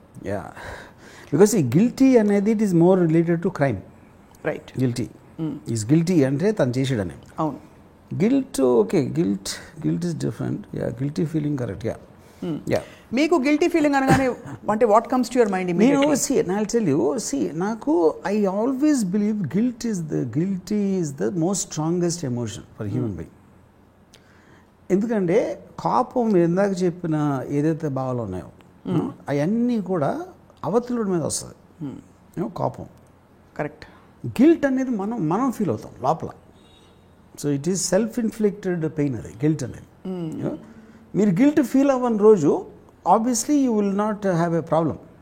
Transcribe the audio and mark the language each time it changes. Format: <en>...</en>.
<en>yeah, because</en> <te>ఈ guilty అనేది</te> <en>It is more related to crime. Right,</en> <te>guilty is guilty అంటే తను చేసాడని. అవును.</te> <en>Guilt okay, guilt is different. Yeah, guilty feeling correct. Yeah,</en> <te>మీకు guilty feeling అనగానే అంటే</te> <en>What comes to your mind? I'll tell you, నాకు I always believe guilty is the most strongest emotion for human being.</en> <te>ఎందుకంటే కోపం, మీరు ఇందాక చెప్పిన ఏదైతే భావాలు ఉన్నాయో అవన్నీ కూడా అవతలుడి మీద వస్తుంది. కోపం కరెక్ట్. గిల్ట్ అనేది మనం ఫీల్ అవుతాం లోపల.</te> <en>so it is self inflicted pain,</en> <te>అది గిల్ట్ అనేది. మీరు గిల్ట్ ఫీల్ అవ్వని రోజు</te> <en>Obviously you will not have a problem.</en>